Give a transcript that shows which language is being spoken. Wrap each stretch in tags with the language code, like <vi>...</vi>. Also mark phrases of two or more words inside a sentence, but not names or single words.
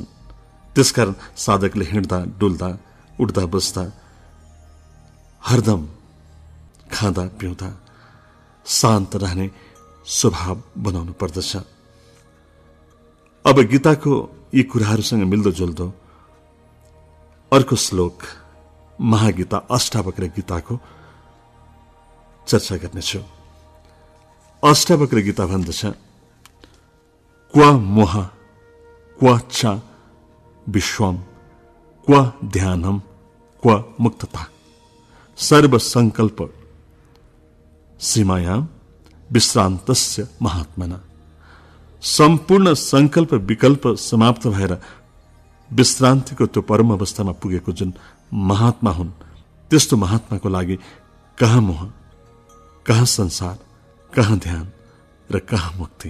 <ne>त्यसकारण साधकले हिँड्दा डुल्दा उड्दा बस्दा हरदम खाँदा पिउँदा शान्त रहने स्वभाव बनाउनु पर्दछ। अब गीताको यी कुराहरूसँग मिल्दोजुल्दो अर्को श्लोक महागीता अष्टावक्र गीताको चर्चा गर्नेछु। अष्टावक्र गीता भन्दछ,</ne> <sa>क्व मोह क्व च विश्वम क्व ध्यानम क्व मुक्तता सर्व संकल्प सीमायाम विश्रान्तस्य महात्मना।</sa> <ne>सम्पूर्ण संकल्प विकल्प समाप्त भएर विश्रान्तिको त्यो परम अवस्थामा पुगेको जुन महात्मा हुन्, त्यस्तो महात्माको लागि कहाँ मोह, कहाँ संसार, कहाँ ध्यान र कहाँ मुक्ति।</ne>